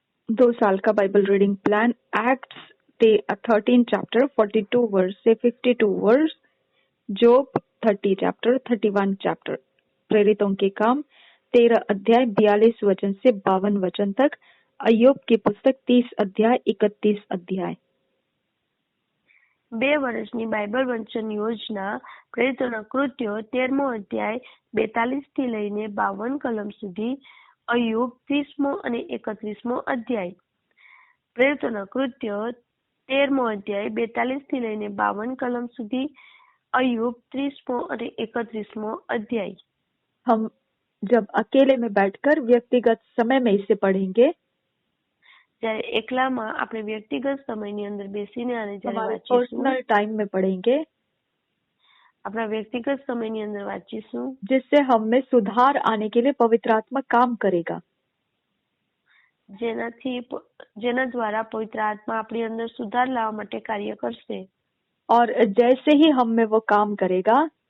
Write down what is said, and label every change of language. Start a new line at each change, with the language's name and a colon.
Hindi: 2 साल का Bible reading plan. Acts 13 chapter 42 verse से 52 वर्स. Job 30 chapter 31 chapter. प्रेरितों के काम 13 अध्याय 42 वचन से 52 वचन तक. अय्यूब की पुस्तक 30 अध्याय 31 अध्याय.
Gujarati: 2 વર્ષની બાઇબલ વાંચન યોજના. પ્રેરિતોના કૃત્યો 13મો અધ્યાય 42 થી લઈને 52 કલમ સુધી. અય્યુબ 30મો અને 31મો અધ્યાય. પ્રેરિતોના કૃત્યો 13મો અધ્યાય 42 થી લઈને 52 કલમ સુધી.
Hindi: अय्यूब 30मो और 31मो अध्याय. हम जब अकेले में बैठकर व्यक्तिगत समय में इसे पढ़ेंगे,
Gujarati: જ્યારે એકલામાં આપણે વ્યક્તિગત સમયની અંદર બેસીને આને જ્યારે
Hindi: हमारे
Gujarati: વાંચીશું,
Hindi: पर्सनल टाइम में पढ़ेंगे,
Gujarati: આપણા વ્યક્તિગત સમયની અંદર વાંચીશું,
Hindi: जिससे हम में सुधार आने के लिए पवित्र आत्मा काम करेगा.
Gujarati: જેના દ્વારા પવિત્ર આત્મા આપણી અંદર સુધાર લાવવા માટે કાર્ય કરશે.
Hindi: और जैसे ही हम में वो काम करेगा,